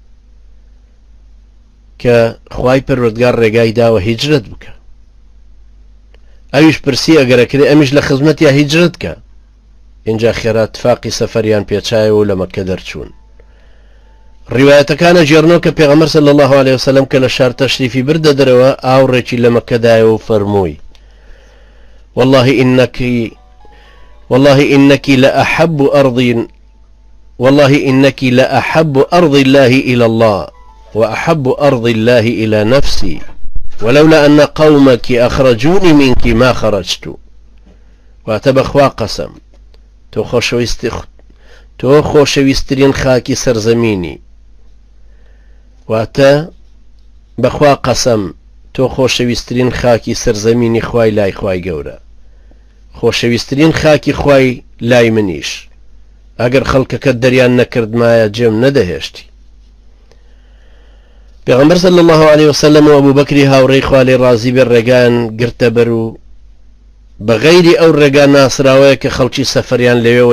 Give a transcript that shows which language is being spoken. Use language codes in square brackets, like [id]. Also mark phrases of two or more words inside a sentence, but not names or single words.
[ckb] کە خوای پەروەردگار ڕێگای داوە هیجرەت بکە ئەویش پرسی ئەگەرەکرێ ئەمیش لە خزمەت یا هیجرەت کە اینجا خێرا اتفاقی سەفەریان پێچایەوە و لە مەککە دەرچوون ڕیوایەتەکانە ژێڕنەوە کە پێغەمبەر [ar] صلی الله عليه وسلم [ckb] کە لە شار تەشریفی بردە دەرەوە ئاوڕێکی لە مەککەدایە و فەرمووی [ar] والله إنك لأحب أرض الله إلى الله وأحب أرض الله إلى نفسي ولولا أن قومك أخرجوني منك ما خرجت [ckb] واتبخوا قسم تو خۆشەویستترین خاکی سەرزەمینی واتە بەخوا قەسەم تۆ خۆشەویستترین خاکی سەرزەمینی خوای لای خوای گەورە خۆشەویستترین خاکی خوای لای منیش ئەگەر خەڵکەکەت دەریان نەکردمایە جێم نەدەهێشتی پێغەمبەر [ar] صلی الله عليه وسلم [ckb] و ئەبوو بەکری هاوڕێی خوا لێی ڕازی بێ ڕێگایان گرتە بەر و بەغەیری ئەو ڕێگا ناسراوەیە کە خەڵکی سەفەریان لەوێەوە